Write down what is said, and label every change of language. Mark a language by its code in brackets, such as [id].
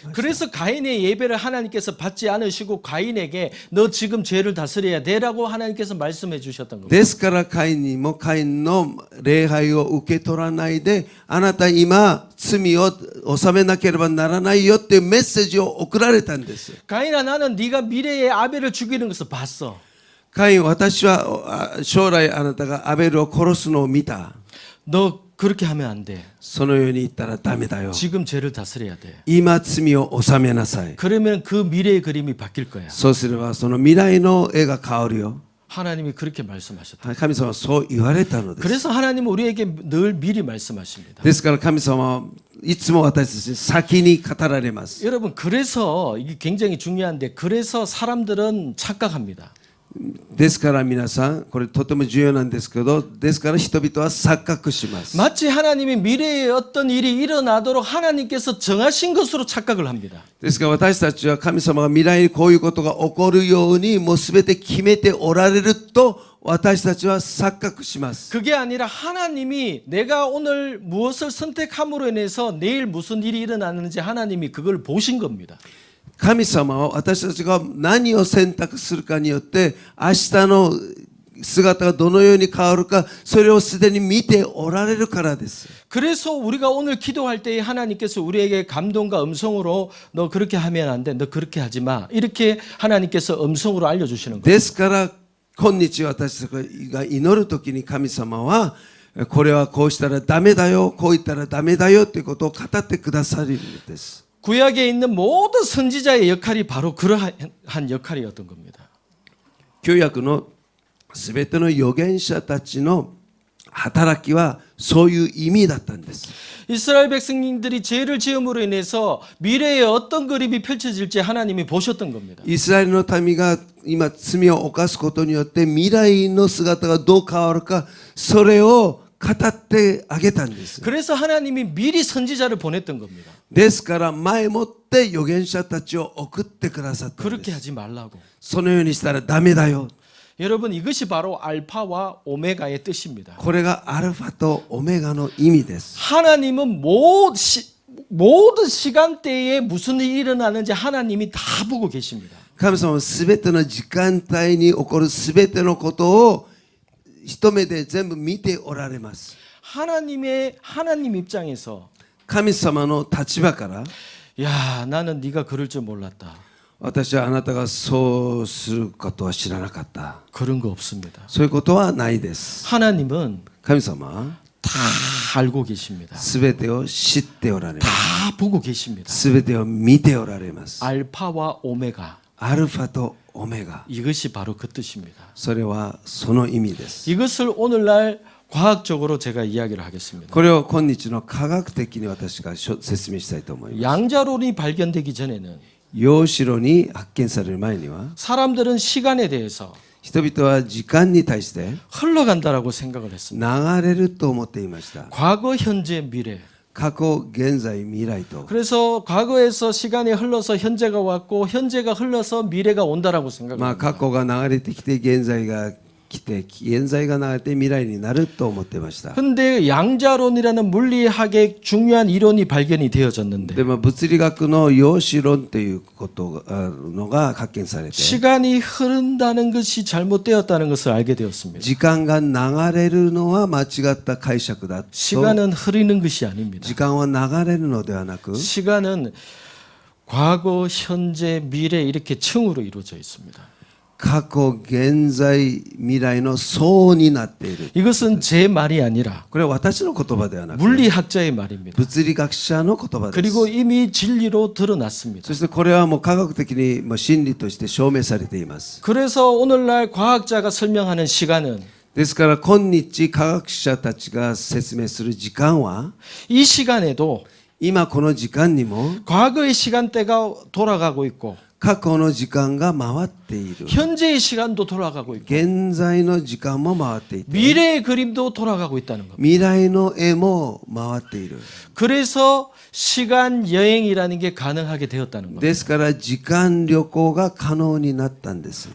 [ko] 그래서 가인의 예배를 하나님께서 받지 않으시고 가인에게 너 지금 죄를 다스려야 돼라고 하나님께서 말씀해 주셨던 겁니다. [ja] ですからカインにもカインの礼拝を受け取らないであなた今罪を納めなければならないよっていうメッセージを送られたんです。 [ko] 가인아 나는 네가 미래에 아벨을 죽이는 것을 봤어. [ja] カイン私は将来あなたがアベルを殺すのを見た。 [ko] 너 그렇게 하면 안 돼. [ja] そのように言ったらダメだよ。 [ko] 지금 죄를 다스려야 돼. [ja] 今罪を納めなさい。 [ko] 그러면 그 미래의 그림이 바뀔 거야. [ja] そうすればその未来の絵が変わるよ。 [ko] 하나님이 그렇게 말씀하셨다. [ja] 神様はそう言われたのです。 [ko] 그래서 하나님은 우리에게 늘 미리 말씀하십니다. [ja] ですから神様はいつも私たちに先に語られます。 [ko] 여러분 그래서 이게 굉장히 중요한데 그래서 사람들은 착각합니다. [ja] ですから皆さんこれとても重要なんですけどですから人々は錯覚します。 [ko] 마치 하나님이 미래에 어떤 일이 일어나도록 하나님께서 정하신 것으로 착각을 합니다. [ja] ですから私たちは神様が未来にこういうことが起こるようにもう全て決めておられると私たちは錯覚します。 [ko] 그게 아니라 하나님이 내가 오늘 무엇을 선택함으로 인해서 내일 무슨 일이 일어나는지 하나님이 그걸 보신 겁니다. [ja] 神様は私たちが何を選択するかによって明日の姿がどのように変わるかそれをすでに見ておられるからです。 [ko] 그래서 우리가 오늘 기도할 때 하나님께서 우리에게 감동과 음성으로 너 그렇게 하면 안 돼. 너 그렇게 하지 마. 이렇게 하나님께서 음성으로 알려주시는 거예요. [ja] ですから今日私たちが祈るときに神様はこれはこうしたらダメだよこう言ったらダメだよということを語ってくださるんです。 [ko] 구약에 있는 모든 선지자의 역할이 바로 그러한 역할이었던 겁니다. [ja] 旧約のすべての預言者たちの働きはそういう意味だったんです。 [ko] 이스라엘 백성님들이 죄를 지음으로 인해서 미래에 어떤 그림이 펼쳐질지 하나님이 보셨던 겁니다. [ja] イスラエルの民が今罪を犯すことによって未来の姿がどう変わるかそれを語ってあげたんです。 [ko] 그래서 하나님이 미리 선지자를 보냈던 겁니다. [ja] ですから前もって預言者たちを送ってくださったん [ko] 그렇게 [ja] です。 [ko] 하지 말라고. [ja] そのようにしたらダメだよ。 [ko] 여러분 이것이 바로 알파와 오메가의 뜻입니다. [ja] これがアルファとオメガの意味です。 [ko] 하나님은 모든 시간대에 무슨 일이 일어나는지 하나님이 다 보고 계십니다. [ja] 神様はすべての時間帯に起こるすべてのことを一目で全部見ておられます。 [ko] 하나님 입장에서 [ja] 神様の立場から [ko] 야 나는 네가 그럴 줄 몰랐다. [ja] 私はあなたがそうすることは知らなかった。 [ko] 그런 거 없습니다. [ja] そういうことはないです。 [ko] 하나님은 [ja] 神様は [ko] 다 알고 계십니다. [ja] すべてを知っておられます。 [ko] 다 보고 계십니다. [ja] すべてを見ておられます。 [ko] 알파와 오메가 [ja] アルファとオメガ。 [ko] 이것이 바로 그 뜻입니다. [ja] それはその意味です。 [ko] 이것을 오늘날 과학적으로 제가 이야기를 하겠습니다. [ja] これを今日の科学的に私が説明したいと思います。 [ko] 양자론이 발견되기 전에는 [ja] 陽子炉に発見される前には [ko] 사람들은 시간에 대해서 [ja] 人々は時間に対して [ko] 흘러간다라고 생각을 했습니다. [ja] 流れると思っていました。 [ko] 과거, 현재, 미래. [ja] 過去、現在、未来と。 [ko] 그래서 과거에서 시간이 흘러서 현재가 왔고 현재가 흘러서 미래가 온다라고 생각을 まあ 합니다. [ja] 過去が流れてきて現在が来て現在が流れて未来になると思ってました。 [ko] 근데 양자론이라는 물리학의 중요한 이론이 발견이 되어졌는데 [ja] でも物理学の陽子論ということのが発見されて [ko] 시간이 흐른다는 것이 잘못되었다는 것을 알게 되었습니다. [ja] 時間が流れるのは間違った解釈だと [ko] 시간은 흐르는 것이 아닙니다. [ja] 時間は流れるのではなく [ko] 시간은 과거, 현재, 미래 이렇게 층으로 이루어져 있습니다. [ja] 過去現在未来の層になっている。 [ko] 이것은 제 말이 아니라 [ja] これは私の言葉ではなくて [ko] 물리학자의 말입니다. [ja] 物理学者の言葉です。 [ko] 그리고 이미 진리로 드러났습니다. [ja] そしてこれはもう科学的にもう真理として証明されています。 [ko] 그래서 오늘날 과학자가 설명하는 시간은 [ja] ですから今日科学者たちが説明する時間は [ko] 이 시간에도 [ja] 今この時間にも [ko] 과거의 시간대가 돌아가고 있고 [ja] 過去の時間が回っている。 [ko] 현재의 시간도 돌아가고 있고 [ja] 現在の時間も回っていて [ko] 미래의 그림도 돌아가고 있다는 겁니다. [ja] 未来の絵も回っている。 [ko] 그래서 시간 여행이라는 게 가능하게 되었다는 겁니다. [ja] ですから時間旅行が可能になったんです。